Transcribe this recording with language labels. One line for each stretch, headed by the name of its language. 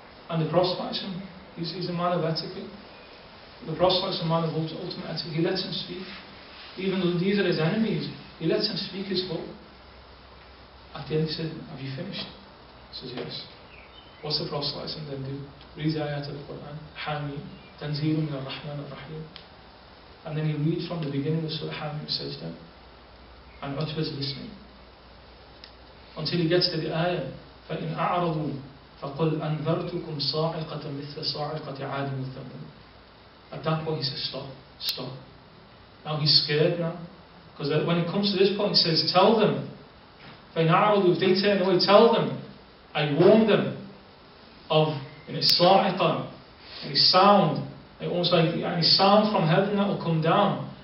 English: And the Prophet, he's a man of etiquette. The Prophet is a man of ultimate etiquette. He lets him speak. Even though these are his enemies, he lets him speak his book. At the end he said, have you finished? He says, yes. What's the Prophet then do? Reads the ayat of the Quran, Hamim, Tanzeelun min ar-Rahman ar-Rahim. And then he reads from the beginning of Surah Hamim Sajda. And Utbah's listening. Until he gets to the ayah,
Arabic: فَإِنْ أَعْرَضُوا فَقُلْ أَنذَرْتُكُمْ صَاعِقَةً مِثْلَ صَاعِقَةِ عَادٍ وَثَمُودَ.
English: At that point he says, stop. Now he's scared now. Because when it comes to this point he says, tell them.
Arabic: فَإِنْ أَعْرَضُوا,
English: if they turn away, tell them. I warned them of صَاعِقَةً, and a sound, almost like a sound from heaven that will come down.